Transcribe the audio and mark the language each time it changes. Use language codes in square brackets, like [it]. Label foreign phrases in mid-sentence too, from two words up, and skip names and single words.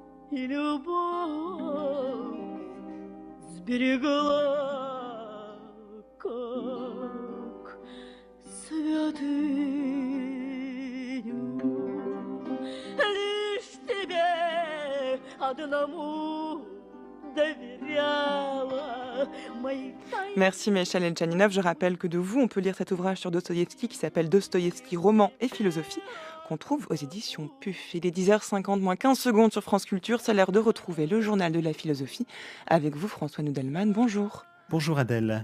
[ru] и любовь сберегла, как святыню. Лишь тебе одному доверяла мои тайны. [fr] Merci Michel Elchaninov. Je rappelle que de vous, on peut lire cet ouvrage sur Dostoïevski qui s'appelle Dostoïevski, roman et philosophie, qu'on trouve aux éditions PUF. Il est 10h50 moins 15 secondes sur France Culture. C'est l'heure de retrouver le journal de la philosophie. Avec vous, François Nudelman. Bonjour. Bonjour Adèle.